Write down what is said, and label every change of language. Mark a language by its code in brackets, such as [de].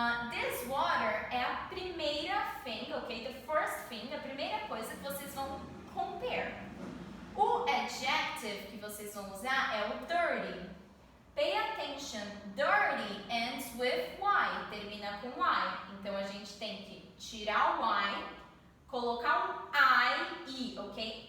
[en] This water [pt] é a primeira thing, ok? [en] The first thing, [pt] a primeira coisa que vocês vão compare. O adjective que vocês vão usar é o dirty. [en] Pay attention, dirty ends with Y, [pt] termina com Y. Então a gente tem que tirar o Y, colocar um I, ok?